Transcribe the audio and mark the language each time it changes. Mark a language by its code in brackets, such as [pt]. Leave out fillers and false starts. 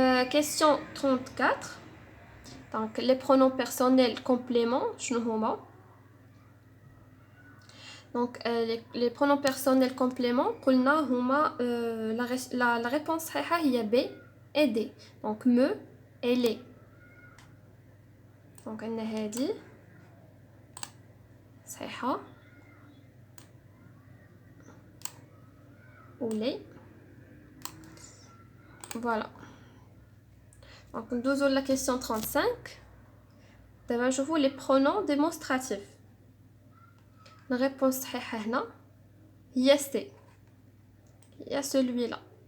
[fr] Question 34. Donc les pronoms personnels compléments [ar] شنو هما. [fr] Donc les pronoms personnels compléments [ar] قلنا هما [fr] la réponse [ar] صحيحة هي [fr] B et D. Donc me et les. Donc [ar] عندنا هادي صحيحة و les. [fr] Voilà. Donc [ar] ندوزو [fr] la question 35. [ar] دابا نشوفو [fr] les pronoms démonstratifs. La réponse [ar] صحيحة هنا هي [fr] C. Il y a celui-là.